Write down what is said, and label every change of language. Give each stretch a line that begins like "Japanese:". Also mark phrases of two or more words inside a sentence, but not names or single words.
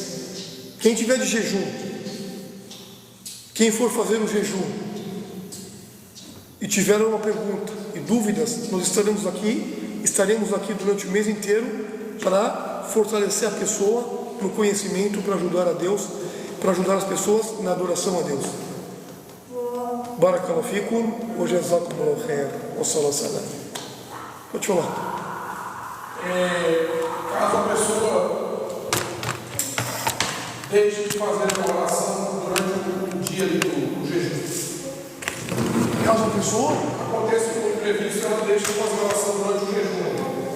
Portuguese: Quem tiver de jejum, quem for fazer o jejum e tiver uma pergunta e dúvidas, nós estaremos aqui durante o mês inteiro para fortalecer a pessoa no conhecimento, para ajudar a Deus, para ajudar as pessoas na adoração a Deus.
Arabic: بارك الله فيكم وجزاكم الله خير وصلى الله عليه وسلم.
Portuguese: Pode falar. Caso a pessoa deixe de fazer uma oração durante o dia ali do jejum, Caso a pessoa acontece um imprevisto, ela deixa de fazer oração durante o jejum.